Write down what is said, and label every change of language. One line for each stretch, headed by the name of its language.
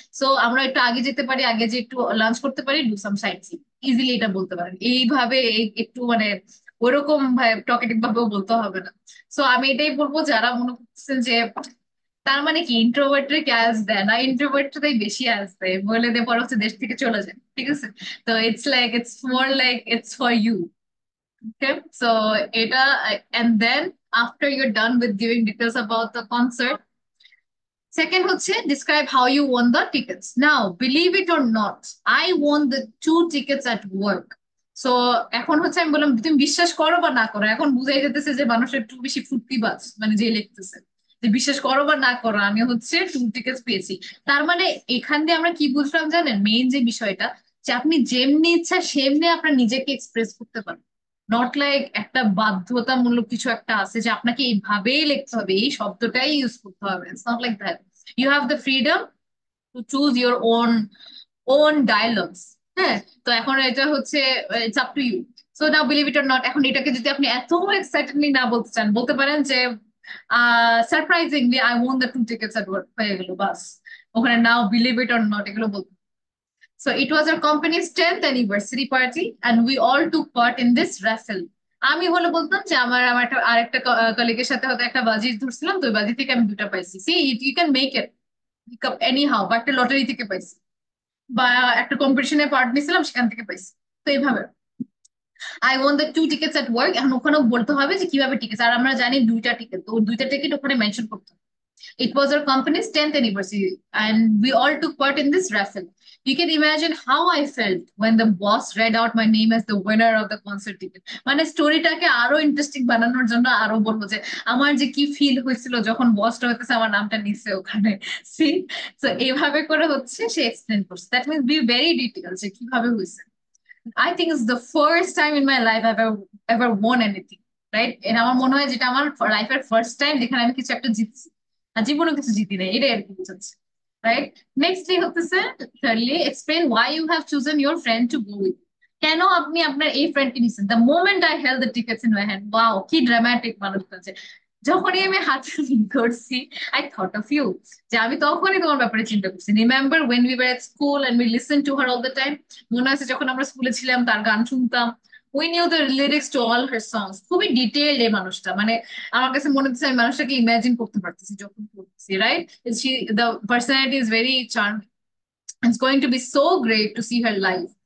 Bangla: So আমরা একটু আগে যেতে পারি, আগে যে একটু লাঞ্চ করতে পারি, do some site C, easily এটা বলতে পারেন এইভাবে, একটু মানে ওরকম ভাবে টকেটিভ ভাবেও বলতে হবে না। সো আমি এটাই বলবো যারা মনে করছেন যে তার মানে কি ইন্ট্রোভার্টরে কে আজ দেয় না, ইন্ট্রোভার্টটাই বেশি আজ দেয়, বলে দিয়ে পরে হচ্ছে দেশ থেকে চলে যায়, ঠিক আছে?
English: তো it's like it's more like it's for you, okay? So এটা, and then after you're done with giving details about the concert, second হচ্ছে describe how you won the tickets. Now believe it or not, I won the 2 tickets at work.
Bangla: So এখন হচ্ছে আমি বললাম তুমি বিশ্বাস করো বা না করো, এখন বুঝাই যেতেছে যে মানুষের একটু বেশি ফুর্তিবাজ, মানে যে লিখতেছে যে বিশ্বাস করো বা না করো আমি হচ্ছে 2 টিকেটস পেয়েছি। তার মানে এখান দিয়ে আমরা কি বুঝলাম জানেন, মেইন যে বিষয়টা, যে আপনি যেমনি ইচ্ছা সেমনি আপনার নিজেকে এক্সপ্রেস করতে পারেন, নট লাইক একটা বাধ্যতামূলক কিছু একটা আছে যে আপনাকে এইভাবেই লিখতে হবে, এই শব্দটাই ইউজ করতে হবে, it's not like that.
English: You have the freedom to choose your own dialogues.
Bangla: হ্যাঁ, তো এখন এটা হচ্ছে it's up to you. So now believe it or not, এখন এটাকে যদি আপনি এত এক্সাইটেডলি না বলতে চান, বলতে পারেন যে
English: surprisingly I won the 2 tickets at work,
Bangla: হয়ে গেল বাস, ওখানে নাও বিলিভ ইট অর নট এগুলো বলতে।
English: So it was our company's 10th anniversary party and we all took part in this raffle.
Bangla: আমি হলে বলতাম যে আমার আমার একটা আরেকটা কলিগের সাথে হয়তো একটা বাজি ধরছিলাম, তো ওই বাজি থেকে আমি 2টা পাইছি, C you can make it any how, বা একটা লটারি থেকে পাইছি, বা একটা কম্পিটিশনে পার্ট নিয়েছিলাম সেখান থেকে পাইছি, তো এইভাবে
English: I won the 2 tickets at work.
Bangla: এখন ওখানেও বলতে হবে যে কিভাবে টিকিট, আর আমরা জানি 2টা টিকিট, তো 2টা টিকিট ওখানে মেনশন করতে হবে।
English: It was our company's 10th anniversary, and we all took part in this raffle. You can imagine how I felt when the boss read out my name as the winner of the concert ticket.
Bangla: মানে স্টোরিটাকে আরো interesting বানানোর জন্য আরো বলবো যে আমার যে কি ফিল হয়েছিল যখন বসটা হইতেছে আমার নামটা নিচ্ছে ওখানে, সি। তো এইভাবে করে হচ্ছে সে এক্সপ্লেন করছে, that means be very detail যে কিভাবে হয়েছে।
English: I think it's the first time in my life I've ever won anything, right?
Bangla: And আমার মনে হয় যেটা আমার লাইফের ফার্স্ট টাইম যেখানে আমি কিছু একটা জিতছি, আর জীবনে কিছু জিতি নেই, এটাই আর কি বুঝাচ্ছে, রাইট?
English: Nextly হতেছে thirdly, explain why you have chosen your friend to go with.
Bangla: কেন আপনি আপনার এই ফ্রেন্ডকে নিছেন?
English: The moment I held the tickets in my hand,
Bangla: wow, কি ড্রামাটিক মানুষ আছে। যখনই আমি হাত ধরছি,
English: I thought of you,
Bangla: যে আমি তখনই তোমার ব্যাপারে চিন্তা করছি।
English: Remember when we were at school and we listen to her all the time?
Bangla: মনে আছে যখন আমরা স্কুলে ছিলাম তার গান শুনতাম,
English: We knew the lyrics to all her songs.
Bangla: খুবই ডিটেইলড এই মানুষটা, মানে আমার কাছে মনে হচ্ছে আমি মানুষটাকে ইমাজিন করতে পারতেছি যখন পড়তেছি, right?
English: The personality is very charming. It's going to be so great to see her live.